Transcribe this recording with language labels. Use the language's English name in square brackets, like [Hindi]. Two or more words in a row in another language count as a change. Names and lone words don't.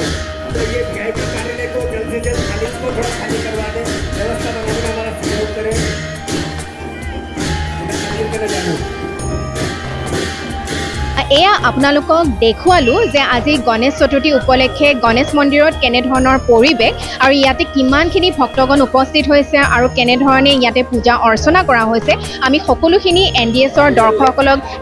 [Hindi] तो ये वीआईपी कार्यालय को जल्द से जल्द खाली को थोड़ा खाली करवा दें, व्यवस्था बनाने में हमारा सहयोग करें। [Assamese] এয়া আপোনালোকক দেখুৱালোঁ যে আজি গণেশ চতুৰ্থী উপলক্ষে গণেশ মন্দিৰত কেনেধৰণৰ পৰিৱেশ আৰু ইয়াতে কিমানখিনি ভক্তগণ উপস্থিত হৈছে আৰু কেনেধৰণে ইয়াতে পূজা অৰ্চনা কৰা হৈছে, আমি সকলোখিনি NDSৰ দৰ্শকসকলক দেখুৱালোঁ।